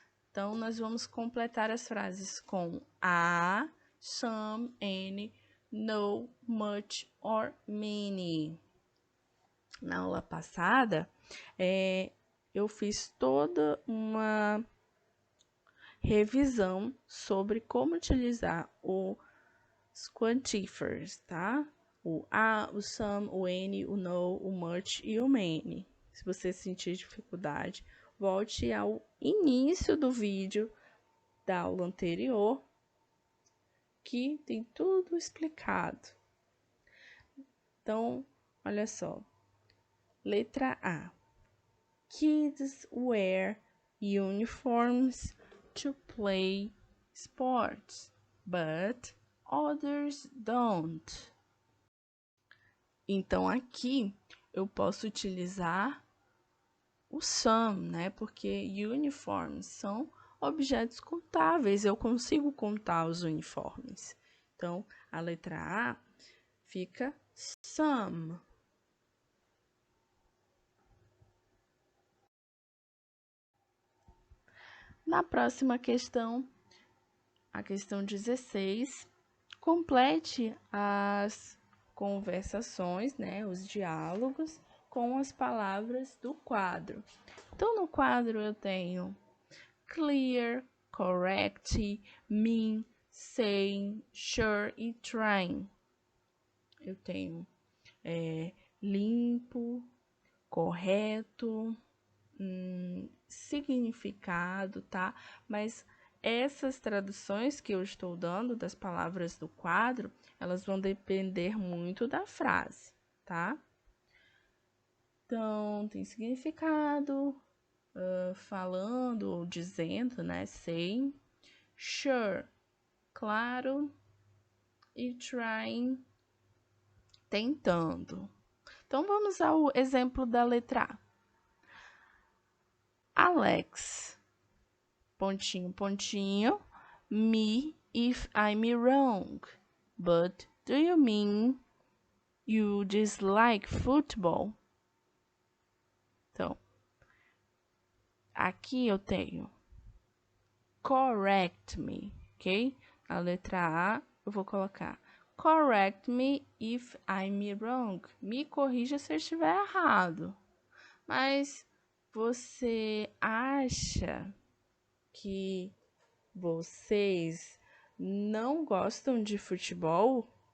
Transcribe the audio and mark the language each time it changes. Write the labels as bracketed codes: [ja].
[pt] Então, nós vamos completar as frases com a, some, any, no, much or many. Na aula passada, eu fiz toda uma revisão sobre como utilizar os quantifers, tá? O a, o some, o any, o no, o much e o many. Se você sentir dificuldade, volte ao início do vídeo da aula anterior, que tem tudo explicado. Então, olha só. Letra A. [en] Kids wear uniforms to play sports, but others don't. [pt] Então, aqui eu posso utilizar o some, né? Porque uniforms são objetos contáveis, eu consigo contar os uniformes. Então, a letra A fica some. Na próxima questão, a questão 16, complete as conversações, né, os diálogos com as palavras do quadro. Então, no quadro eu tenho clear, correct, mean, saying, sure e trying. Eu tenho limpo, correto, significado, tá? Mas essas traduções que eu estou dando das palavras do quadro, elas vão depender muito da frase, tá? Então, tem significado, falando ou dizendo, né? Saying, sure, claro, e trying, tentando. Então, vamos ao exemplo da letra A. [en] Alex, [pt] pontinho, pontinho, [en] me if I'm wrong, but do you mean you dislike football? [pt] Então, aqui eu tenho [en] correct me, [pt] ok? A letra A eu vou colocar [en] correct me if I'm wrong. [pt] Me corrija se eu estiver errado. Mas você acha que vocês não gostam de futebol?